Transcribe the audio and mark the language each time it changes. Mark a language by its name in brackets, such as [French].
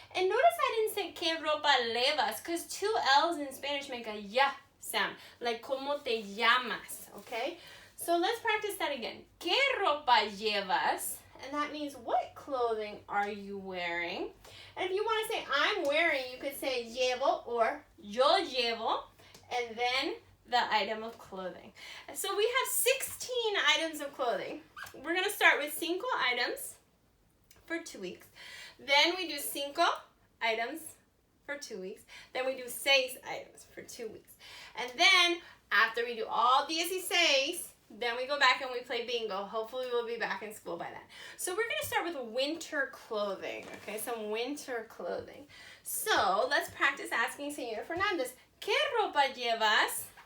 [English] And notice I didn't say [Spanish] ¿Qué ropa llevas? [English] Because 2 L's in Spanish make a ya sound. Like [Spanish] ¿Cómo te llamas? [English] Okay? So let's practice that again. [Spanish] ¿Qué ropa llevas? [English] And that means what clothing are you wearing? And if you want to say I'm wearing, you could say llevo or [Spanish] yo llevo. [English] And then the item of clothing. So we have 16 items of clothing. We're going to start with 5 items for 2 weeks. Then we do 5 items for 2 weeks. Then we do 6 items for 2 weeks. And then after we do all 16, then we go back and we play bingo. Hopefully we'll be back in school by then. So we're going to start with winter clothing. Okay, some winter clothing. So let's practice asking Señora Fernandez, [Spanish] ¿Qué ropa llevas?